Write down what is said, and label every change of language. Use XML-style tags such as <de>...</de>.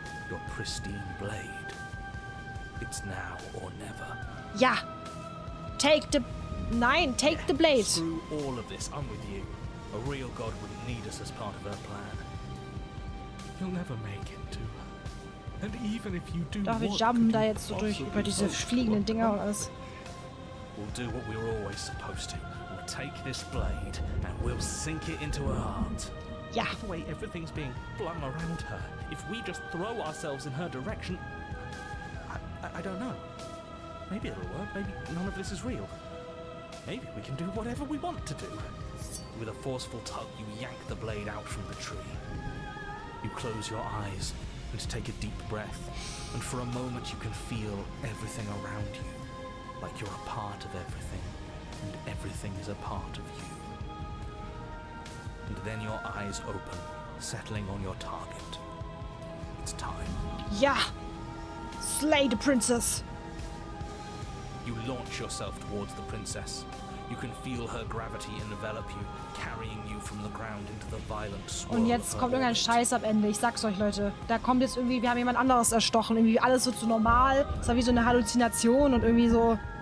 <en>Your pristine blade. It's now or never. Ja. Take the blade. Through all of this, I'm with you. A real god wouldn't need us as part of her plan. You'll never make it to her. And even if you do,</en> <de>Doch, wir jumpen da jetzt so durch über diese fliegenden Dinger und alles.</de> <en>We'll do what we were always supposed to. We'll take this blade and we'll sink it into her heart.</en> <de>Ja.</de> <en>The way everything's being flung around her. If we just throw ourselves in her direction, I don't know. Maybe it'll work. Maybe none of this is real. Maybe we can do whatever we want to do. With a forceful tug, you yank the blade out from the tree. You close your eyes and take a deep breath, and for a moment you can feel everything around you, like you're a part of everything, and everything is a part of you. And then your eyes open, settling on your target. It's time. Ja! Slay the princess! You launch yourself towards the princess. You can feel her gravity envelop you, carrying you from the ground into the violent swirl.</en> <de>Und jetzt kommt irgendein Scheiß am Ende. Ich sag's euch, Leute. Da kommt jetzt irgendwie, wir haben jemand anderes erstochen. Irgendwie alles wird so normal. Es war wie so eine Halluzination und irgendwie so...</de>